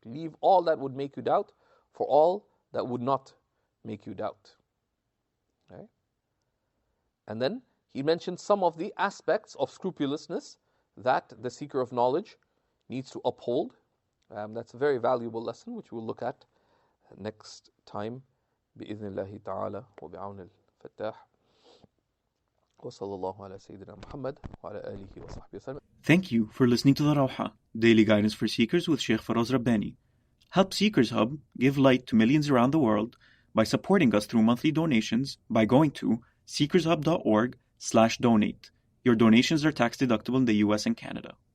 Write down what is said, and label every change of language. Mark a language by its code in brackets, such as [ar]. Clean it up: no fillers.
[en] Leave all that would make you doubt for all that would not make you doubt. Right? And then he mentioned some of the aspects of scrupulousness that the seeker of knowledge needs to uphold. That's a very valuable lesson which we'll look at next time. [ar] بإذن الله تعالى وبعون الفتاح. وصلى الله على سيدنا محمد وعلى آله وصحبه وسلم. [en] Thank you for listening to the Rawha, Daily Guidance for Seekers with Shaykh Faraz Rabbani. Help Seekers Hub give light to millions around the world by supporting us through monthly donations by going to seekershub.org/donate. Your donations are tax deductible in the US and Canada.